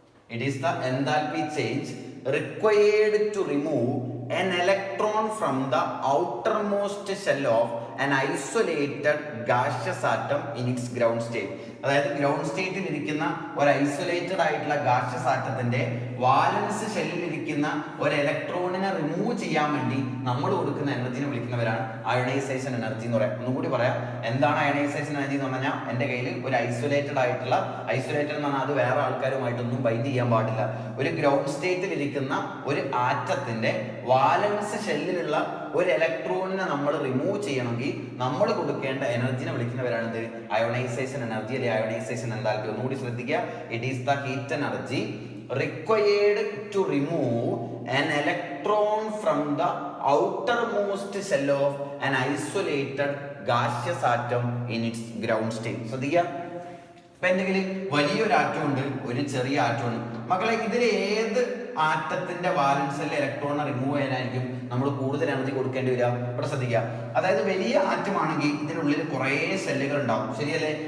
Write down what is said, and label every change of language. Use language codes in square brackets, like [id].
[en] It is the enthalpy change required to remove an electron from the outermost shell of an isolated gaseous atom in its ground state. [ml] അതായത് ground സ്റ്റേറ്റിൽ ഇരിക്കുന്ന ഒരു isolated ആയിട്ടുള്ള ഗാഷ്യസ് ആറ്റത്തിന്റെ വാലൻസ് ഷെല്ലിൽ ഇരിക്കുന്ന ഒരു ഇലക്ട്രോണിനെ റിമൂവ് ചെയ്യാൻ വേണ്ടി നമ്മൾ കൊടുക്കുന്ന എനർജിനെ വിളിക്കുന്നവരാണ് അയണൈസേഷൻ എനർജി എന്ന് പറയാം. ഒന്നുകൂടി പറയാം, എന്താണ് അയണൈസേഷൻ എനർജി എന്ന് പറഞ്ഞാൽ എൻ്റെ കയ്യിൽ ഒരു ഐസൊലേറ്റഡ് ആയിട്ടുള്ള, ഐസൊലേറ്റഡ് എന്ന് പറഞ്ഞാൽ അത് വേറെ ആൾക്കാരുമായിട്ടൊന്നും ബൈൻഡ് ചെയ്യാൻ പാടില്ല, ഒരു ഗ്രൗണ്ട് സ്റ്റേറ്റിൽ ഇരിക്കുന്ന ഒരു ആറ്റത്തിന്റെ വാലൻസ് ഷെല്ലിലുള്ള ഒരു ഇലക്ട്രോണിനെ നമ്മൾ റിമൂവ് ചെയ്യണമെങ്കിൽ നമ്മൾ കൊടുക്കേണ്ട എനർജിനെ വിളിക്കുന്നവരാണിത് അയോണൈസേഷൻ എനർജി അല്ലെങ്കിൽ അയോണൈസേഷൻ എൻതാൽപ്പി. ഒന്നുകൂടി ശ്രദ്ധിക്കുക, [en] It is the heat energy required to remove an electron from the outermost shell of an isolated gaseous atom in its ground state. [ml] ശ്രദ്ധിക്കുക, ഇപ്പൊ എന്തെങ്കിലും വലിയൊരു ആറ്റം ഉണ്ട്, ഒരു ചെറിയ ആറ്റം ഉണ്ട്. മക്കളെ, ഇതിൽ ഏത് ആറ്റത്തിന്റെ വാലൻസിലെ ഇലക്ട്രോണിനെ റിമൂവ് ചെയ്യാനായിരിക്കും നമ്മൾ കൂടുതൽ എനർജി കൊടുക്കേണ്ടി വരിക? ഇവിടെ ശ്രദ്ധിക്കുക. അതായത് വലിയ ആറ്റമാണെങ്കിൽ ഇതിനുള്ളിൽ കുറേ സെല്ലുകൾ ഉണ്ടാവും, ശരിയല്ലേ?